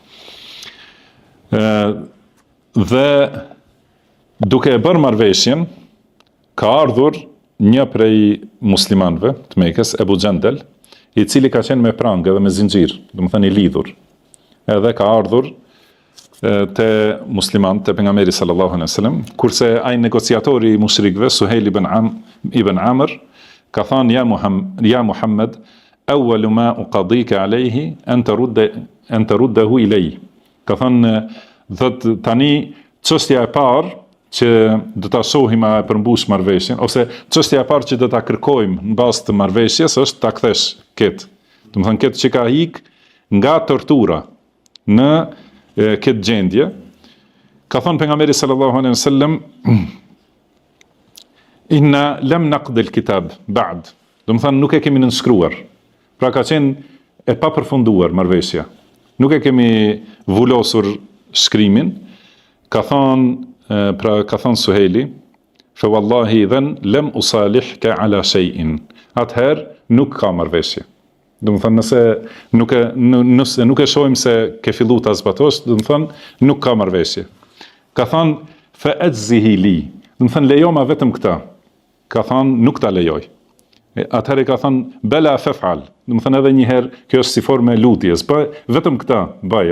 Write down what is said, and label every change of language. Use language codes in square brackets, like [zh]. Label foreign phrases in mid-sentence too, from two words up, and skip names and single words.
[sq] Dhe duke e bërë marrëveshjen, ka ardhur një prej muslimanëve të Mekës, Ebu Gjendel, i cili ka qenë me prangë edhe me zinxhir, do të thënë i lidhur. Edhe ka ardhur te muslimanët, te pejgamberi [ar] صلى الله عليه وسلم, [sq] kurse ai negociatori i mushrikëve, Suhejl ibn Amr, ka thënë [ar] يا محمد, أول ما أقاضيك عليه أن تردّه إليّ. [sq] Ka thënë tani çështja e parë që do ta shohim a përmbush marrëveshjen, ose çështja e parë që do ta kërkojmë në bazë të marrëveshjes është ta kthesh këtë. Do të thënë këtë që ka ik nga tortura në këtë gjendje. Ka thënë pejgamberi [ar] صلى الله عليه وسلم, إنا لم نقض الكتاب بعد. [sq] Do të thënë nuk e kemi nënshkruar. Pra ka qenë e papërfunduar marrëveshja. Nuk e kemi vulosur shkrimin. Ka thënë Suhejli, [ar] فوالله إذن لم أصالحك على شيء. [sq] Atëherë nuk ka marrëveshje. Do të thënë nëse nuk e shohim se ke fillu ta zbatosh, do të thënë nuk ka marrëveshje. Ka thënë [ar] فأجزه لي. [sq] Do të thënë lejo ma vetëm këtë. Ka thënë nuk ta lejoj. Atëherë ka thënë [ar] بلى فافعل. [sq] Do të thënë edhe një herë kjo është si formë lutjes, vetëm këtë baje.